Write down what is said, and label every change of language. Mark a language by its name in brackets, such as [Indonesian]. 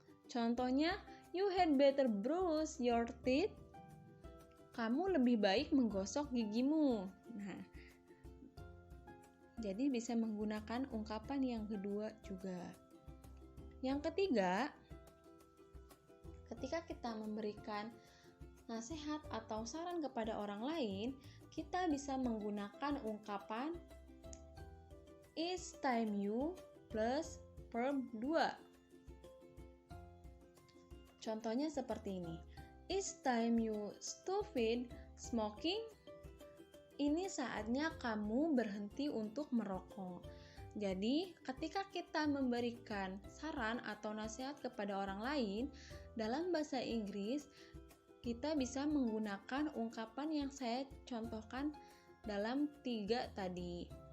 [English] Contohnya, you had better brush your teeth. [Indonesian] Kamu lebih baik menggosok gigimu. Nah, jadi bisa menggunakan ungkapan yang kedua juga. Yang ketiga, ketika kita memberikan nasihat atau saran kepada orang lain, kita bisa menggunakan ungkapan [English] it's time you plus verb 2. [Indonesian] Contohnya seperti ini. [English] It's time you stop smoking. [Indonesian] Ini saatnya kamu berhenti untuk merokok. Jadi, ketika kita memberikan saran atau nasihat kepada orang lain dalam bahasa Inggris, kita bisa menggunakan ungkapan yang saya contohkan dalam 3 tadi.